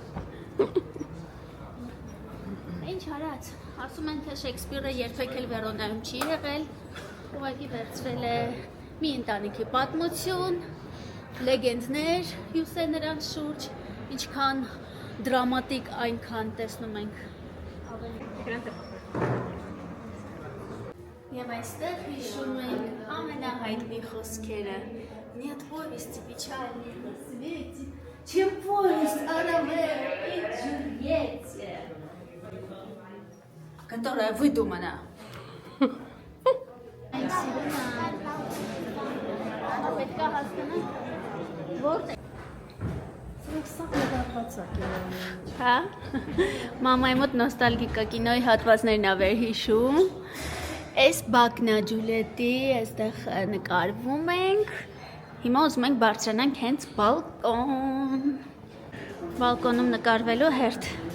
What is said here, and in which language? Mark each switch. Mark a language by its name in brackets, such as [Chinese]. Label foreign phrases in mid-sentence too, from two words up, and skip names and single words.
[Armenian] Ինչ արած, ասում են, թե Շեքսպիրը երբեք էլ Վերոնայում չի եղել, ուղղակի վերցրել է մի ընտանիքի պատմություն, լեգենդներ հյուսել նրանց շուրջ, ինչքան դրամատիկ այնքան տեսնում ենք Եվ այստեղ հիշում ենք ամենահայտնի խոսքերը [Russian] «Нет повести печальной на свете, чем повесть о Ромео и Джульетте», которая выдумана. [Armenian] Պետք է հասկանալ, որտե՞ղ Հա, մամայի մոտ նոստալգիկա կինոյի հատվածներն ա վեր հիշում Այս բակնա Ջուլիետի, այստեղ նկարվում ենք Հիմա ուզում ենք բարձրանանք հենց բալկոն Բալկոնում նկարվելու հերթ